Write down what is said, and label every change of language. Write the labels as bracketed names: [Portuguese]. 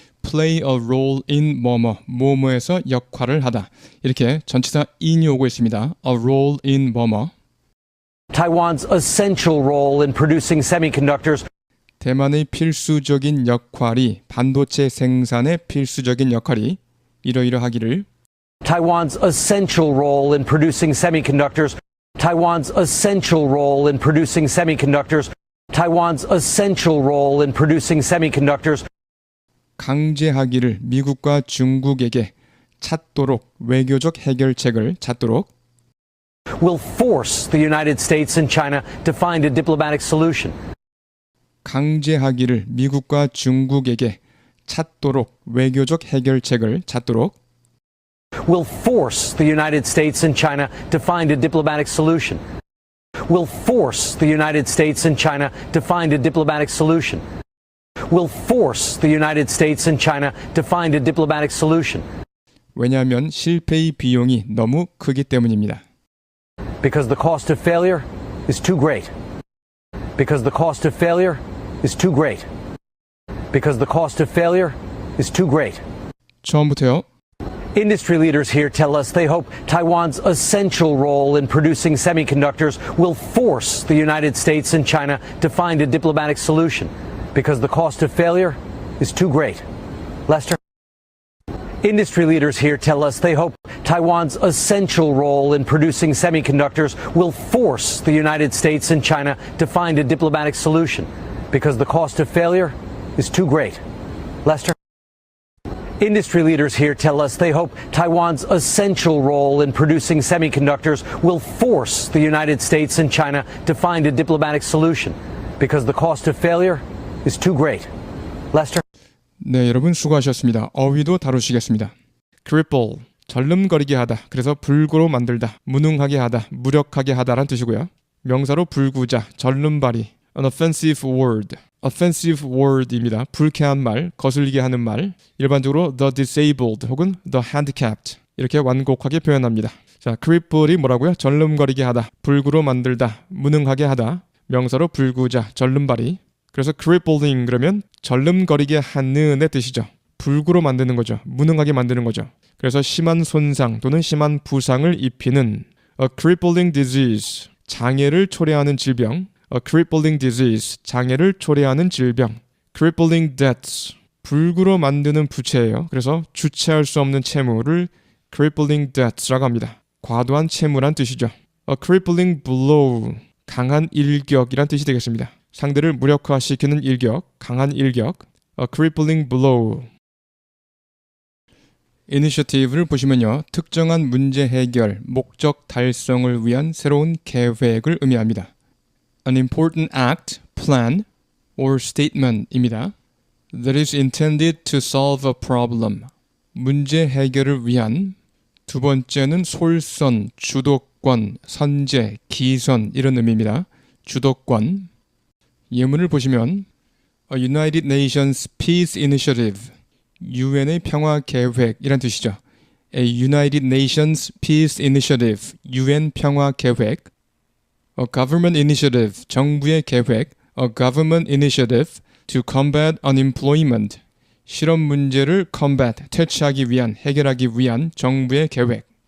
[English] play a role in [Korean] 뭐뭐에서 역할을 하다. 이렇게 전치사 in이 오고 있습니다. [English] a role in Taiwan's essential role in producing semiconductors [Korean] 대만의 필수적인 역할이 반도체 생산의 필수적인 역할이 이러이러하기를 [English] Taiwan's essential role in producing semiconductors Taiwan's essential role in producing semiconductors Taiwan's essential role in producing semiconductors [Korean] 강제하기를 미국과 중국에게 찾도록 외교적 해결책을 찾도록 [English] will force the United States and China to find a diplomatic solution. 강제하기를 미국과 중국에게 찾도록 외교적 해결책을 찾도록 will force the United States and China to find a diplomatic solution. Will force the United States and China to find a diplomatic solution. Will force the United States and China to find a diplomatic solution. [Korean] 왜냐하면 실패의 비용이 너무 크기 때문입니다. [English] Because the cost of failure is too great. Because the cost of failure is too great. Because the cost of failure is too great. [Korean] 처음부터요. [English] Industry leaders here tell us they hope Taiwan's essential role in producing semiconductors will force the United States and China to find a diplomatic solution because the cost of failure is too great. Lester? Industry leaders here tell us they hope Taiwan's essential role in producing semiconductors will force the United States and China to find a diplomatic solution because the cost of failure is too great. Lester? Industry leaders here tell us they hope Taiwan's essential role in producing semiconductors will force the United States and China to find a diplomatic solution because the cost of failure is too great. Lester? [Korean] 네, 여러분 수고하셨습니다. 어휘도 다루시겠습니다. [English] cripple, [Korean] 절름거리게 하다. 그래서 불구로 만들다, 무능하게 하다, 무력하게 하다란 뜻이고요. 명사로 불구자, 절름발이, [English] an offensive word. [Korean] offensive word입니다. 불쾌한 말, 거슬리게 하는 말. 일반적으로 the disabled 혹은 the handicapped 이렇게 완곡하게 표현합니다. 자, cripple이 뭐라고요? 절름거리게 하다, 불구로 만들다, 무능하게 하다. 명사로 불구자, 절름발이. 그래서 crippling 그러면 절름거리게 하는의 뜻이죠. 불구로 만드는 거죠. 무능하게 만드는 거죠. 그래서 심한 손상 또는 심한 부상을 입히는 [English] a crippling disease, [Korean] 장애를 초래하는 질병. [English] A crippling disease, [Korean] 장애를 초래하는 질병. [English] crippling debts, [Korean] 불구로 만드는 부채예요. 그래서 주체할 수 없는 채무를 [English] crippling debts [Korean] 라고 합니다. 과도한 채무란 뜻이죠. [English] A crippling blow, [Korean] 강한 일격이란 뜻이 되겠습니다. 상대를 무력화시키는 일격, 강한 일격. A crippling blow. initiative를 보시면요. 특정한 문제 해결, 목적 달성을 위한 새로운 계획을 의미합니다. [English] An important act, plan, or statement입니다. That is intended to solve a problem. [Korean] 문제 해결을 위한. 두 번째는 솔선, 주도권, 선제, 기선 이런 의미입니다. 주도권. 예문을 보시면 [English] A United Nations Peace Initiative, [Korean] UN의 평화 계획이란 뜻이죠. [English] A United Nations Peace Initiative, [Korean] UN 평화 계획. [English] A Government Initiative, [Korean] 정부의 계획. [English] A Government Initiative to combat unemployment, [Korean] 실업 문제를 combat, 퇴치하기 위한, 해결하기 위한 정부의 계획.